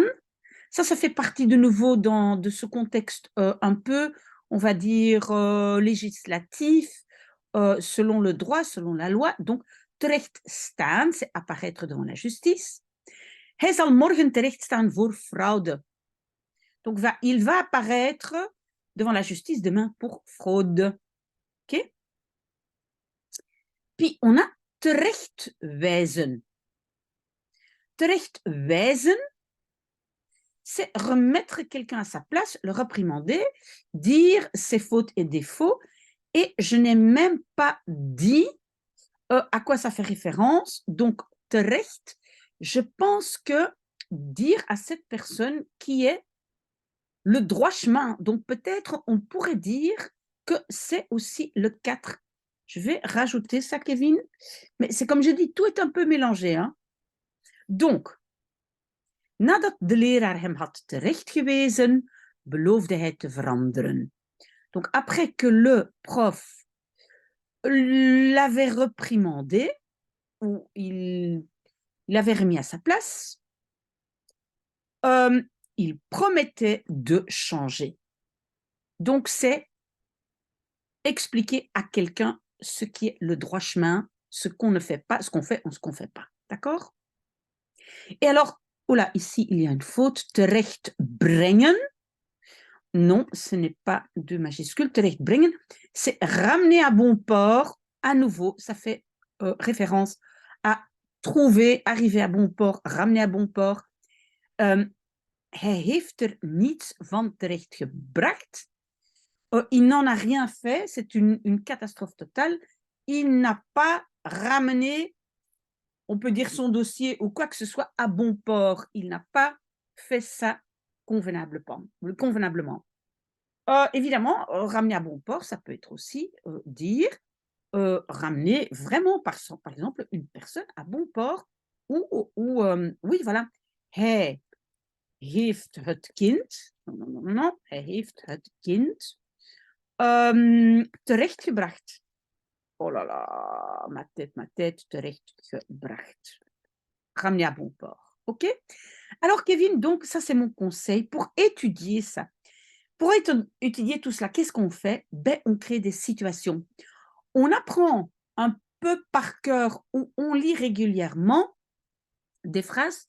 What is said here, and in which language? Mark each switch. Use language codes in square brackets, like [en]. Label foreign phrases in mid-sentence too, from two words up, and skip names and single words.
[fr] Ça fait partie de nouveau de ce contexte un peu, on va dire, législatif, selon le droit, selon la loi. Donc, [nl] terecht staan, [fr] c'est apparaître devant la justice. [nl] Hij zal morgen terecht staan voor fraude. [fr] Donc, il va apparaître devant la justice demain pour fraude. OK? Puis, on a [nl] terecht wijzen. Terecht wijzen, [fr] c'est remettre quelqu'un à sa place, le réprimander, dire ses fautes et défauts. Et je n'ai même pas dit à quoi ça fait référence. Donc, terecht, je pense que dire à cette personne qui est le droit chemin. Donc, peut-être on pourrait dire que c'est aussi le 4. Je vais rajouter ça, Kevin. Mais c'est comme je dis, tout est un peu mélangé. Hein? Donc, [nl] nadat de leraar hem had terechtgewezen, beloofde hij te veranderen. [fr] Donc, après que le prof l'avait reprimandé, ou il l'avait remis à sa place, il promettait de changer. Donc, c'est expliquer à quelqu'un ce qui est le droit chemin, ce qu'on ne fait pas, ce qu'on fait ou ce qu'on ne fait pas. D'accord? Et alors, oula, ici, il y a une faute. [nl] Terecht brengen. [fr] Non, ce n'est pas de majuscule. [nl] Terecht brengen, [fr] c'est ramener à bon port. À nouveau, ça fait référence à trouver, arriver à bon port, ramener à bon port. [nl] Hij heeft er niets van terechtgebracht. [fr] Il n'en a rien fait, c'est une catastrophe totale. Il n'a pas ramené, on peut dire son dossier ou quoi que ce soit, à bon port. Il n'a pas fait ça convenablement. Évidemment, ramener à bon port, ça peut être aussi dire ramener vraiment, par exemple, une personne à bon port ou oui, voilà. [nl] Hij heeft het kind, non, hij heeft het kind terechtgebracht. [fr] Oh là là, ma tête, terechtgebracht. Ramener à bon port. OK? Alors, Kevin, donc, ça, c'est mon conseil pour étudier ça. Pour étudier tout cela, qu'est-ce qu'on fait? Ben, on crée des situations. On apprend un peu par cœur ou on lit régulièrement des phrases.